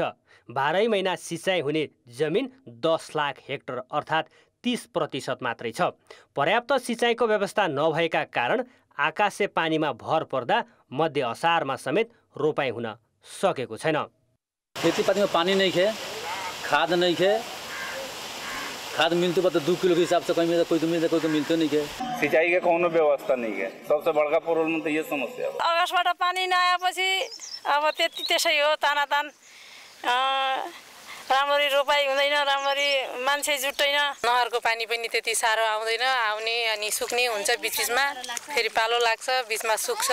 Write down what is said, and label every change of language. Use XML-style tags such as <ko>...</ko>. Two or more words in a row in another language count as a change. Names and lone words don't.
<ne>12 महिना सिँचाइ हुने जमिन 10 लाख हेक्टर अर्थात् 30% मात्रै छ। पर्याप्त सिँचाइको व्यवस्था नभएका कारण आकाशे पानीमा भर पर्दा मध्य असारमा समेत रोपाइँ हुन सकेको छैन।</ne> <bho>खेतीपातीमा पानी नहीं खे, खाद नहीं खे, खाद मिलते तो 2 किलो के हिसाब से कहीं मिलता, कोई तो मिलता, कोई तो मिलते नहीं है। सिंचाई का कोनो व्यवस्था नहीं है, सबसे बड़का प्रॉब्लम तो ये समस्या हो।</bho> <ne>आकाशबाट पानी नआएपछि अब त्यति त्यसै हो, तानातान राम्ररी रोपाइ हुँदैन, राम्ररी मान्छे जुट्दैन। नहरको पानी पनि त्यति साह्रो आउँदैन, आउने अनि सुक्ने हुन्छ, बिचमा फेरि पालो लाग्छ, बिचमा सुक्छ।</ne>